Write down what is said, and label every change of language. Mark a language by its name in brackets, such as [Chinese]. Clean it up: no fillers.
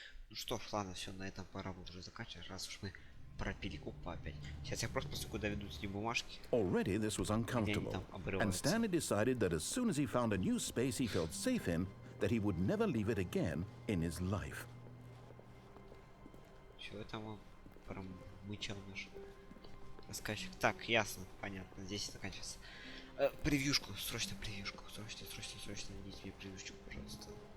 [Russian] Ну что ж, ладно, все, на этом пора будет уже заканчивать, раз уж мы пропили опа опять. Сейчас я просто посмотрю, куда ведут эти бумажки. [English] Already this was uncomfortable, and Stanley decided that as soon as he found a new space he felt safe in, that he would never leave it again in his life. [Russian] Чего там он промычал наш рассказчик? Так, ясно, понятно, здесь заканчивается. Превьюшку, срочно превьюшку, срочно найдите мне превьюшку, пожалуйста.